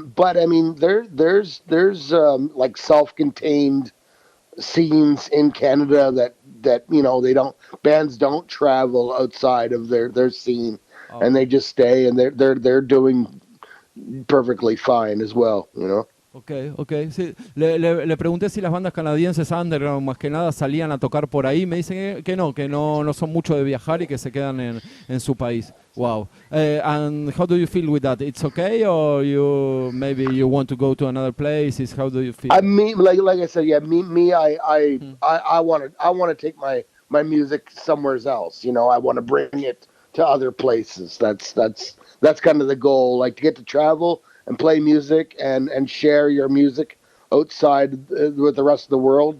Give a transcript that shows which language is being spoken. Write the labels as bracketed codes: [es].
[en] But I mean, there's like self-contained scenes in Canada that bands don't travel outside of their scene, Oh. and they just stay, and they're doing perfectly fine as well, you know. [es] Ok. Sí. Le pregunté si las bandas canadienses underground más que nada salían a tocar por ahí. Me dicen que no son mucho de viajar y que se quedan en su país. Wow. [en] And how do you feel with that? It's okay, or maybe you want to go to another places? How do you feel? I mean, like I said, yeah, I want to take my music somewhere else. You know, I want to bring it to other places. That's kind of the goal, like to get to travel and play music and share your music outside with the rest of the world.